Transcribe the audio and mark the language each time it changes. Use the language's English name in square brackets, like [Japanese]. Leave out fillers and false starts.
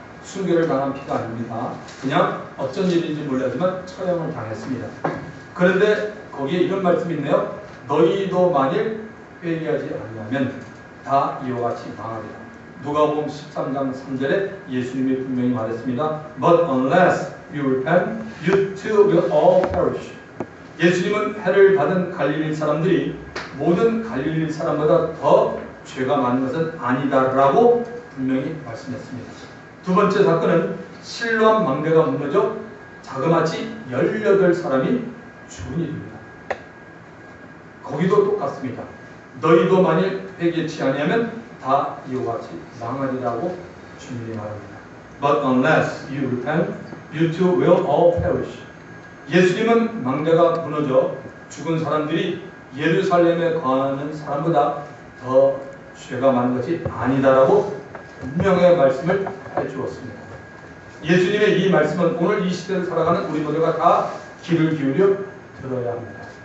[Korean] 순교를 당한 피가 아닙니다. 그냥 어쩐 일인지 몰라지만 처형을 당했습니다. 그런데 거기에 이런 말씀이 있네요. 너희도 만일 회개하지 않으면 다 이와 같이 망하리라. 누가복음 13장 3절에 예수님이 분명히 말했습니다. [English] But unless you repent, you too will all perish. [Korean] 예수님은 해를 받은 갈릴리 사람들이 모든 갈릴리 사람보다 더 죄가 많은 것은 아니다라고 분명히 말씀했습니다. 두 번째 사건은 실로암 망대가 무너져 자그마치 18사람이 죽은 일입니다. 거기도 똑같습니다. 너희도 만일 회개치 아니하면 다 이와 같이 망하리라고 주님이 말합니다. [English] But unless you repent, you too will all perish. [Korean] 예수님은 망대가 무너져 죽은 사람들이 예루살렘에 거하는 사람보다 더 죄가 많은 것이 아니다라고 분명히 말씀을 해주었습니다. 예수님의 이 말씀은 오늘 이 시대를 살아가는 우리 모두가 다 귀를 기울여 들어야 합니다.